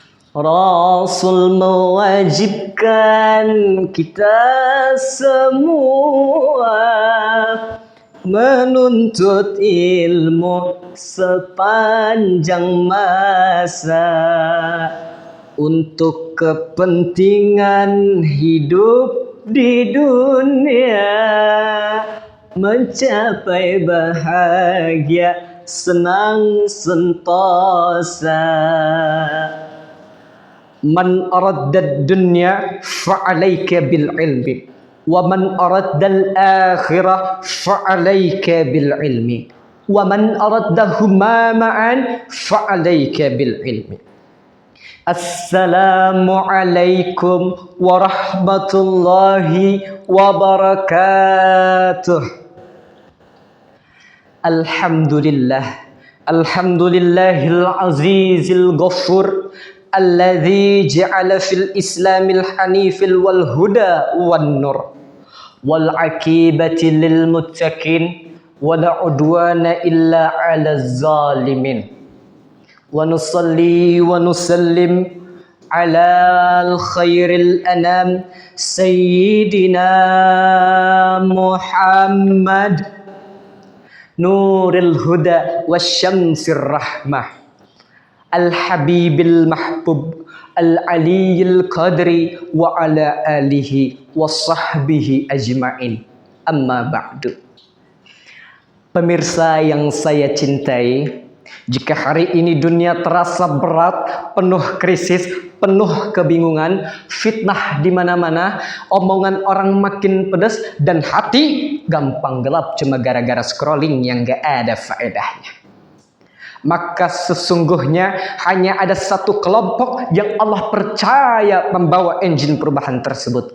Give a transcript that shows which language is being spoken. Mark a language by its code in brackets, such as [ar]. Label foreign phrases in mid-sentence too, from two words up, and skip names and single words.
[id] Rasul mewajibkan kita semua menuntut ilmu sepanjang masa untuk kepentingan hidup di dunia, mencapai bahagia senang sentosa. [ar] من أراد الدنيا فعليه بالعلم ومن أراد الآخرة فعليه بالعلم ومن أرادهما معا فعليه بالعلم. السلام عليكم ورحمة الله وبركاته. الحمد لله العزيز الغفور الذي جعل في الإسلام الحنيف والهدى والنور والعاقبة للمتقين ولا عدوان إلا على الظالمين. ونصلي ونسلم على خير الأنام سيدنا محمد نور الهدى وشمس الرحمة الحبيب المحبوب العلي القدر وعلى آله وصحبه أجمعين. أما بعد. [id] Pemirsa yang saya cintai, jika hari ini dunia terasa berat, penuh krisis, penuh kebingungan, fitnah di mana-mana, omongan orang makin pedas, dan hati gampang gelap cuma gara-gara scrolling yang gak ada faedahnya, maka sesungguhnya hanya ada satu kelompok yang Allah percaya membawa engine perubahan tersebut.